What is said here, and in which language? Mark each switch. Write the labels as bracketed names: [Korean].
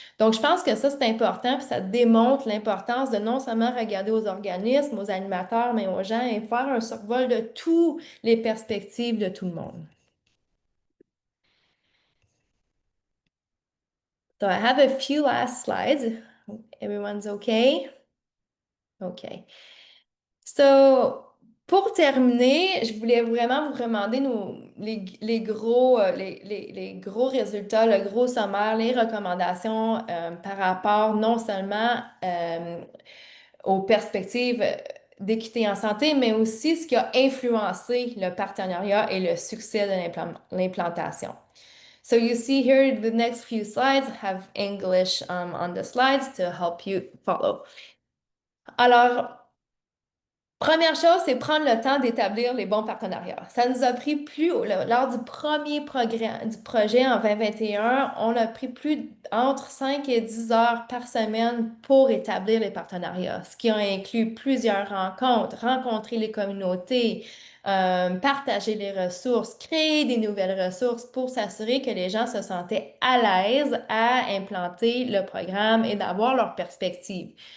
[French] Donc, je pense que ça, c'est important, puis ça démontre l'importance de non seulement regarder aux organismes, aux animateurs, mais aux gens et faire un survol de toutes les perspectives de tout le monde. [English] So I have a few last slides. Everyone's okay? OK. [French] So, pour terminer, je voulais vraiment vous demander les gros résultats, le gros sommaire, les recommandations par rapport non seulement aux perspectives d'équité en santé, mais aussi ce qui a influencé le partenariat et le succès de l'implantation. [English] So you see here the next few slides have English on the slides to help you follow. Alors, [French] Première chose, c'est prendre le temps d'établir les bons partenariats. Ça nous a pris lors du premier du projet en 2021, on a pris entre 5 et 10 heures par semaine pour établir les partenariats, ce qui a inclus plusieurs rencontres, rencontrer les communautés, partager les ressources, créer des nouvelles ressources pour s'assurer que les gens se sentaient à l'aise à implanter le programme et d'avoir leur perspective.